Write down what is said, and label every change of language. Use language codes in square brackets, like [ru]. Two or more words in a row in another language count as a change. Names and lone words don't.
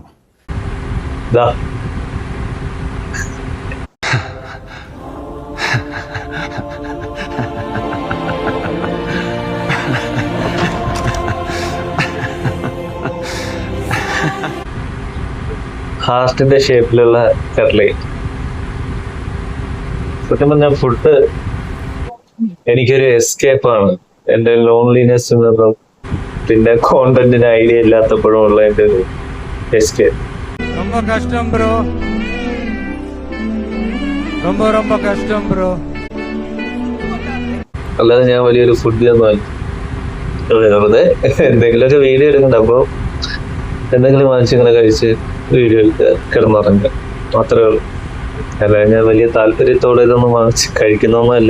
[ml] ദാ ഹാർട്ടിന്റെ ഷേപ്പിലുള്ള കട്ട്ലേറ്റ്. സത്യം പറഞ്ഞ ഫുഡ് എനിക്കൊരു എസ്കേപ്പ് ആണ്. എൻ്റെ ലോൺലിനെസ് നിന്നും പിന്നെ കോണ്ടന്റിന് ഐഡിയ ഇല്ലാത്തപ്പോഴും ഉള്ള എൻ്റെ ഒരു എസ്കേപ്പ്. [ta] ரொம்ப கஷ்டம் ப்ரோ, ரொம்ப ரொம்ப கஷ்டம் ப்ரോ. [ml] അല്ലാതെ ഞാൻ വലിയൊരു ഫുഡ് ഒന്നും വെറുതെ എന്തെങ്കിലുമൊക്കെ വീഡിയോ എടുക്കണ്ട. അപ്പോൾ എന്തെങ്കിലും വാങ്ങിച്ചിങ്ങനെ കഴിച്ച് വീഡിയോ എടുക്കുക, കിടന്നുറങ്ങുക, മാത്രമേ ഉള്ളൂ. അല്ല ഞാൻ വലിയ താല്പര്യത്തോടെ ഇതൊന്നും വാങ്ങിച്ച് കഴിക്കുന്നൊന്നുമല്ല.